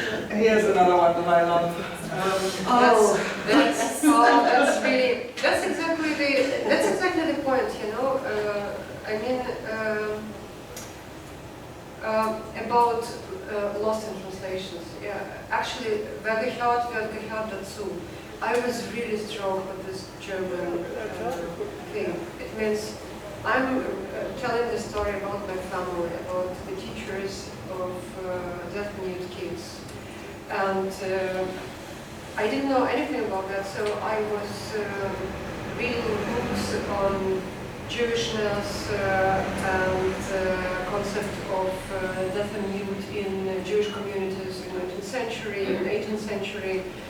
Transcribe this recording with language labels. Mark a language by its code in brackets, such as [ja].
[en] Here's another one that I love. That's exactly the point, I mean, about lost in translations. Yeah, actually, [de] wer gehört wird, gehört dazu. [en] I was really strong with this German thing. It means I'm telling the story about my family, about the teachers of deaf and mute kids. And I didn't know anything about that, so I was reading books on Jewishness and concept of deaf and mute in Jewish communities in the 19th century, in the 18th century.